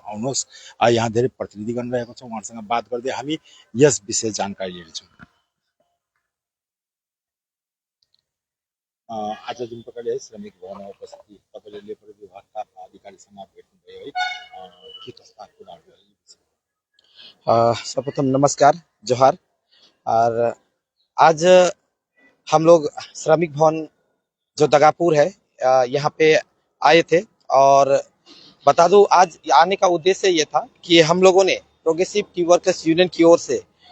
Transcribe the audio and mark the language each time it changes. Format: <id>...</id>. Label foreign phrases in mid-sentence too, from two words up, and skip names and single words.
<ne>आउनुहोस् यहाँ धेरै प्रतिनिधिगण रहेको छ उहाँसँग बात गर्दै हामी यस विषय जानकारी लिनेछौँ। आज जुन प्रकारले श्रमिक भवनमा उपस्थिति तपाईँले लेबर विभागका अधिकारीसँग भेट्नुभयो है के कस्ता कुराहरू</ne> <hi>सर्वप्रथम नमस्कार जोहार। और आज हम लोग श्रमिक भवन जो दगापुर है यहाँ पे आए थे और बता दूं आज आने का उद्देश्य ये था कि हम लोगों ने प्रोग्रेसिव टी वर्कर्स यूनियन की ओर से</hi>